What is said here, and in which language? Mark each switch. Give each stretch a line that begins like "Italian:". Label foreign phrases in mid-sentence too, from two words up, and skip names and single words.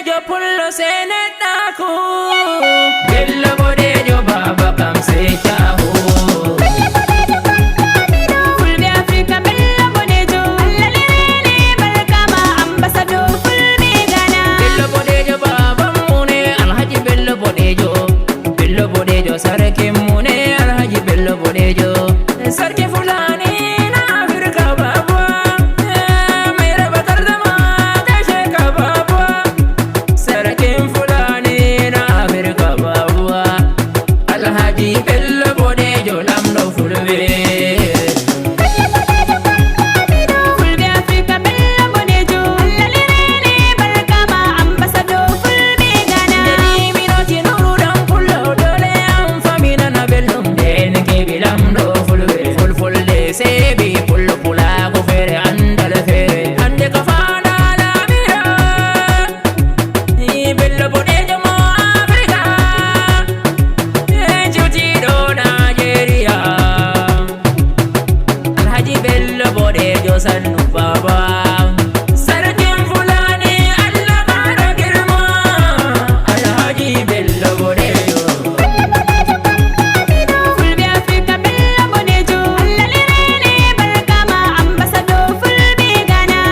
Fula: Pullo se neɗɗaku. Bello boɗejo baba kam se shahu. Fulɓe Afrika bello boɗejo, Allah lirani barka ma, ambassador Fulɓe Ghana.
Hausa: Bello boɗejo babanmu ne, Alhaji Bello boɗejo. Bello Bodejo, sarkin mu ne, Alhaji Bello Bodejo. Sarki Fulani na Afirka, babuwa. Eh, mai raba gardama, gaishe ka, babuwa. Sarkin Fulani na Afirka, babuwa.
Fula: Alhaji Bello Bodejo, lamɗo Fulbe. Bello boɗejo, Fulɓe Afrika, bello boɗejo. Allah lirani barka ma, ambassador Fulɓe Ghana. Nde ni mi noti nuru ɗan pullo, dole an fami nana belɗum. Nde en keɓi lamɗo Fulɓe, Fulfulde seɓi pullo, pulago fere, andal fere. Hande ka fana lamira, ni bello boɗejo mo Afrika, e juti ɗo Nigeria.
Hausa: Alhaji Bello Bodejo sannu baba. Sarkin Fulani Allah ƙara girma. Alhaji Bello Bodejo.
Fula: Fulbe Africa Bello Bodejo. Allah lere ne barka ma ambassador Fulbe Ghana.